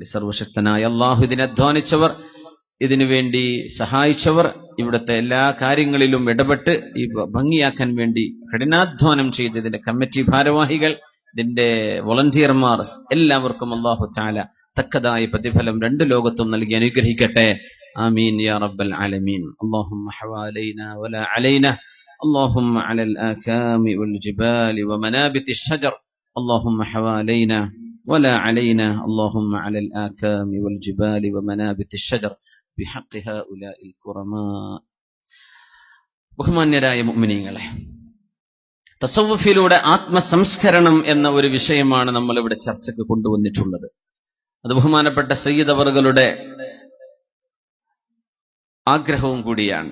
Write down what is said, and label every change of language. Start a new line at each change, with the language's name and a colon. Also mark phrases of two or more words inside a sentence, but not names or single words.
Malayalam: സർവശക്തനായ അല്ലാഹു ഇതിനെ അധ്വാനിച്ചവർ, ഇതിനുവേണ്ടി സഹായിച്ചവർ, ഇവിടുത്തെ എല്ലാ കാര്യങ്ങളിലും ഇടപെട്ട് ഈ ഭംഗിയാക്കാൻ വേണ്ടി കഠിനാധ്വാനം ചെയ്ത് ഇതിന്റെ കമ്മിറ്റി ഭാരവാഹികൾ, ഇതിന്റെ വോളണ്ടിയർമാർ, എല്ലാവർക്കും
Arabic: الله تعالى
Malayalam: തക്കതായ പ്രതിഫലം 2 ലോകത്തും നൽകി അനുഗ്രഹിക്കട്ടെ.
Arabic: آمين يا رب العالمين. اللهم حوالينا ولا علينا، اللهم على الآكام والجبال ومنابت الشجر, اللهم حوالينا ولا علينا, اللهم على الآكام والجبال ومنابت الشجر بحق هؤلاء الكرماء.
Malayalam: ബഹുമാന്യരായ മുഅ്മിനീങ്ങളെ, തസവ്വുഫിലൂടെ ആത്മസംസ്കരണം എന്ന ഒരു വിഷയമാണ് നമ്മൾ ഇവിടെ ചർച്ചയ്ക്ക് കൊണ്ടുവന്നിട്ടുള്ളത്. അത് ബഹുമാനപ്പെട്ട സയ്യിദ് അവറുകളുടെ ആഗ്രഹവും കൂടിയാണ്.